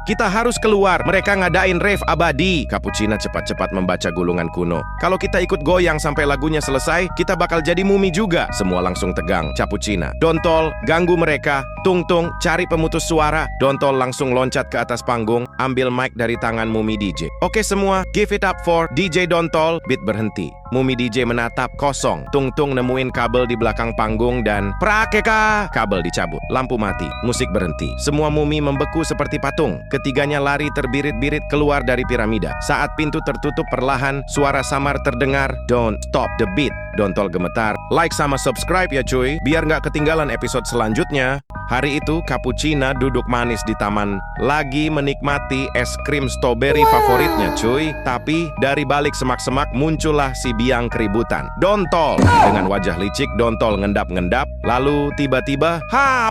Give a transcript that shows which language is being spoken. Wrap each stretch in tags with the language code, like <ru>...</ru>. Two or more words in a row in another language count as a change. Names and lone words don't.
<id>Kita harus keluar, mereka ngadain rave abadi. Capuchina cepat-cepat membaca gulungan kuno. Kalau kita ikut goyang sampai lagunya selesai, kita bakal jadi mumi juga. Semua langsung tegang. Capuchina, Dontol, ganggu mereka. Tung Tung, cari pemutus suara. Dontol langsung loncat ke atas panggung, ambil mic dari tangan mumi DJ. Oke semua,</id> <en>give it up for DJ Dontol. Beat berhenti.</en> <id>Mumi DJ menatap kosong. Tung Tung nemuin kabel di belakang panggung dan prakeka. Kabel dicabut. Lampu mati. Musik berhenti. Semua mumi membeku seperti patung. Ketiganya lari terbirit-birit keluar dari piramida. Saat pintu tertutup perlahan, suara samar terdengar.</id> <en>Don't stop the beat. Dontol gemetar.</en> <id>Like sama subscribe ya cuy, biar nggak ketinggalan episode selanjutnya. Hari itu Capuchina duduk manis di taman, lagi menikmati es krim strawberry favoritnya cuy. Tapi dari balik semak-semak muncullah si biang keributan, Dontol. Dengan wajah licik, Dontol ngendap-ngendap, lalu tiba-tiba, hap!</id>